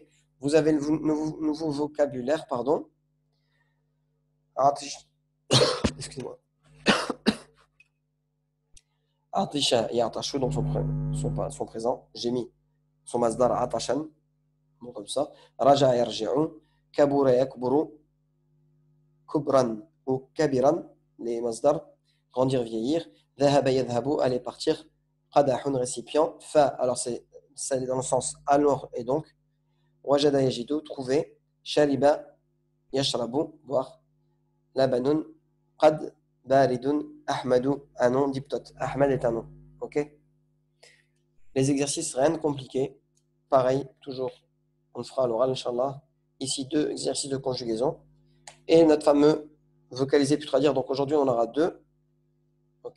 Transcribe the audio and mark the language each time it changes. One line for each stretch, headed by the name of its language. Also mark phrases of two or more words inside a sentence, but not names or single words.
French: Vous avez le nouveau vocabulaire, pardon. Excusez-moi. Atisha et atashu, donc son présent. J'ai mis son
Arabic: مصدر عطشًا,
French: bon, comme ça.
Arabic: رجع يرجع، كبر يكبر، كبرًا ou كبيرًا,
French: les masdar, grandir, vieillir.
Arabic: ذهب يذهب,
French: aller partir. Qadahun, récipient. Fa, alors c'est dans le sens alors et donc.
Arabic: وجد يجد,
French: trouver.
Arabic: شرب يشرب,
French: boire.
Arabic: لبن، قد، بارد، أحمد,
French: un nom, diptot. Ahmad est un nom. Ok? Les exercices, rien de compliqué. Pareil, toujours. On le fera à l'oral, Inch'Allah. Ici, 2 exercices de conjugaison. Et notre fameux vocaliser puis traduire. Donc aujourd'hui, on en aura 2. Ok?